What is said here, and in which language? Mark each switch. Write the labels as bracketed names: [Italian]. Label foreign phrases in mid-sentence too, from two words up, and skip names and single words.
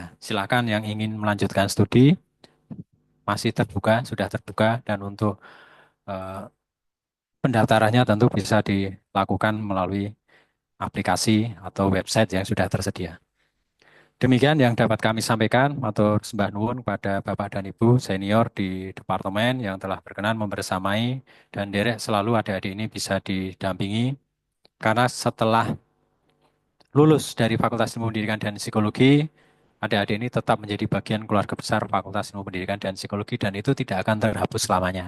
[Indonesian] Silakan yang ingin melanjutkan studi masih terbuka, sudah terbuka dan untuk eh, pendaftarannya tentu bisa dilakukan melalui aplikasi atau website yang sudah tersedia. Demikian yang dapat kami sampaikan. [Javanese] Matur sembah nuwun [Indonesian] kepada Bapak dan Ibu senior di departemen yang telah berkenan membersamai dan derek selalu adik-adik ini bisa didampingi. Karena setelah lulus dari Fakultas Ilmu Pendidikan dan Psikologi, adik-adik ini tetap menjadi bagian keluarga besar Fakultas Ilmu Pendidikan dan Psikologi dan itu tidak akan terhapus selamanya.